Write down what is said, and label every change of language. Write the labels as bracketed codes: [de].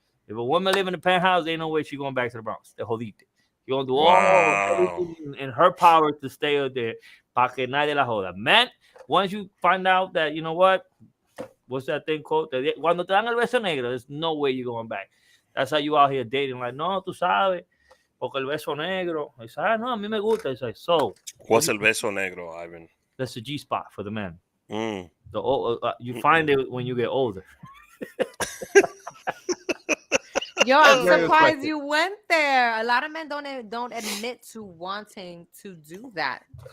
[en] If a woman live in the penthouse, ain't no way she going back to the Bronx. [es] Te jodiste. [en] She gonna do everything in her power to stay out there. [es] Pa que nadie la joda. [en] Man, once you find out that, you know what? What's that thing called? [es] Cuando te dan el beso negro, [en] there's no way you're going back. That's how you out here dating. [es] Like, no, tú sabes, porque el beso negro. [en] It's like, no, [es] a mí me gusta. [en] It's like, so. What's el beso negro, Ivan? That's the G spot for the man. Mm. You find it when you get older. Yo, I'm surprised you went there. A lot of men don't admit to wanting to do that.